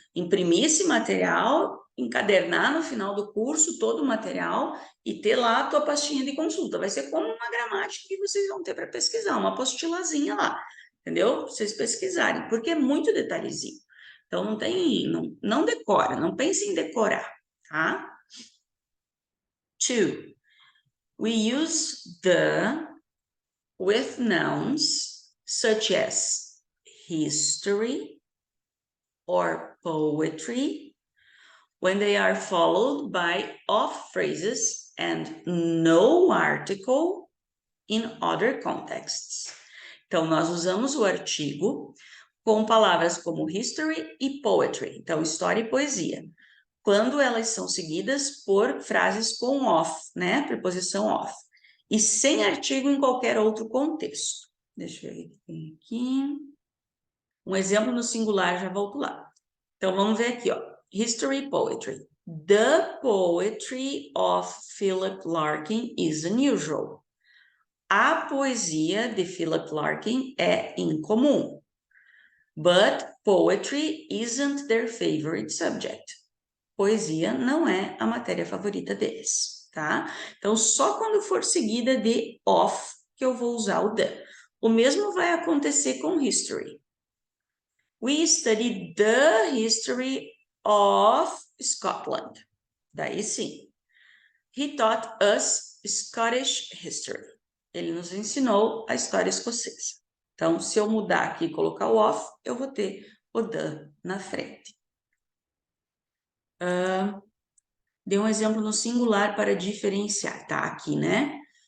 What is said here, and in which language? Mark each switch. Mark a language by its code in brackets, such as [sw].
[pt] Imprimir esse material, encadernar no final do curso todo o material e ter lá a tua pastinha de consulta. Vai ser como uma gramática que vocês vão ter para pesquisar, uma apostilazinha lá, entendeu? Pra vocês pesquisarem, porque é muito detalhezinho. Então, não decora, não pense em decorar, tá? 2. [en] We use the with nouns such as history or poetry when they are followed by of phrases and no article in other contexts. [pt] Então, nós usamos o artigo com palavras como history e poetry. Então, história e poesia. Quando elas são seguidas por frases com of, né? Preposição of. e sem artigo em qualquer outro contexto. Deixa eu ver o que tem aqui. Um exemplo no singular, já volto lá. Então, vamos ver aqui, ó. History Poetry. [en] The poetry of Philip Larkin is unusual. [pt] A poesia de Philip Larkin é incomum. [en] But poetry isn't their favorite subject. [pt] Poesia não é a matéria favorita deles, tá? Então, só quando for seguida de of que eu vou usar o the. O mesmo vai acontecer com history. [en] We studied the history of Scotland. [pt] Daí sim. [en] He taught us Scottish history. [pt] Ele nos ensinou a história escocesa. Então, se eu mudar aqui e colocar o of, eu vou ter o the na frente. Dê um exemplo no singular para diferenciar. Tá aqui, né?